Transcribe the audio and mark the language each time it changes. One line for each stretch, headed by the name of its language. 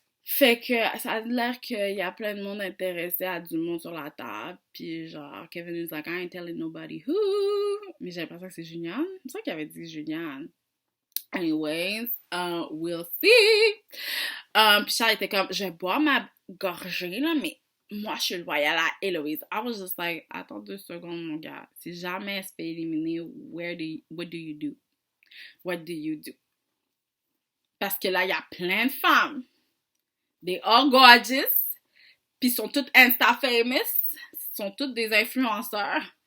French: Fait que ça a l'air qu'il y a plein de monde intéressé à du monde sur la table. Puis genre, Kevin
English: is like, I ain't telling nobody who.
French: Mais j'ai l'impression que c'est Juliane. C'est ça qu'il avait dit Juliane.
English: Anyways, we'll see.
French: Puis Charles était comme, je vais boire ma gorgée, là, mais moi, je suis loyale à Héloïse.
English: I was just like,
French: attends 2 secondes, mon gars. Si jamais elle se fait éliminer,
English: what do you do? What do you do?
French: Parce que là, il y a plein de femmes.
English: They all gorgeous.
French: Puis sont toutes Insta-famous. Sont toutes des influenceurs.